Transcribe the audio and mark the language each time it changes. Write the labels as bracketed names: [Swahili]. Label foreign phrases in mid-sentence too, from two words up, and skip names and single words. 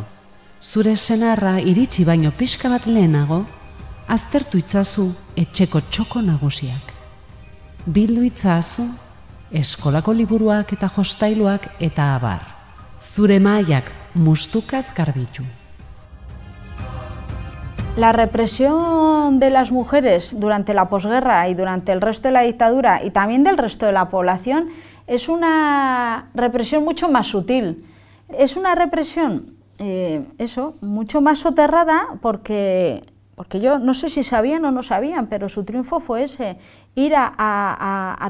[Basque] Zure senarra iritsi baino pixka bat lehenago, aztertu itzazu etxeko txoko nagusiak. Bildu itzazu eskolako liburuak eta jostailuak eta abar. Zure mailak mustukaz garbitu. [Spanish] La represión de las mujeres durante la posguerra y durante el resto de la dictadura y también del resto de la población es una represión mucho más sutil. Es una represión, mucho más soterrada porque yo no sé si sabían o no sabían, pero su triunfo fue ese, ir a